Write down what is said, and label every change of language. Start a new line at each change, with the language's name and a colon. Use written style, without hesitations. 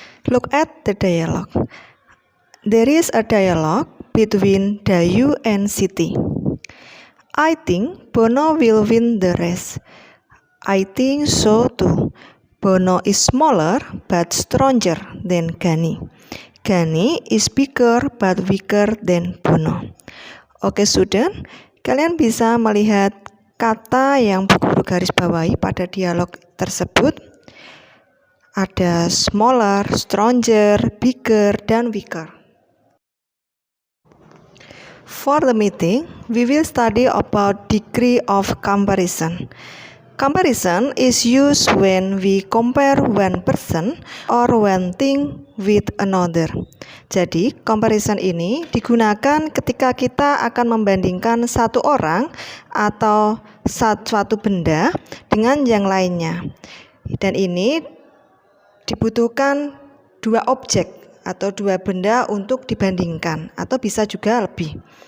English: Look at the dialogue. There is a dialogue between Dayu and Siti. I think Bono will win the race. I think so too. Bono is smaller but stronger than Gani. Gani is bigger but weaker than Bono.
Indonesian: Oke student, kalian bisa melihat kata yang Bu Guru garis bawahi pada dialog tersebut. Ada smaller, stronger, bigger, dan weaker.
English: For the meeting, we will study about degree of comparison. Comparison is used when we compare one person or one thing with another.
Indonesian: Jadi, comparison ini digunakan ketika kita akan membandingkan satu orang atau suatu benda dengan yang lainnya. Dan ini dibutuhkan dua objek atau dua benda untuk dibandingkan, atau bisa juga lebih.